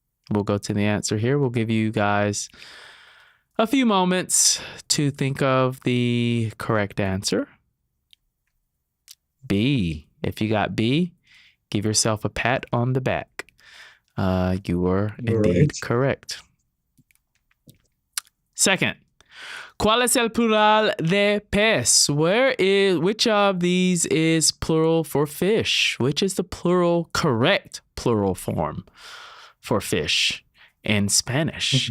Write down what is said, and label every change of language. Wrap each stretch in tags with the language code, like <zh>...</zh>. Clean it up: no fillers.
<en>We'll go to the answer here. We'll give you guys a few moments to think of the correct answer. B. If you got B, give yourself a pat on the back. You were indeed Right. correct.</en> <es>Second, ¿cuál es el plural de pez?</es> <en>Which of these is plural for fish? Which is the correct plural form for fish in Spanish?</en>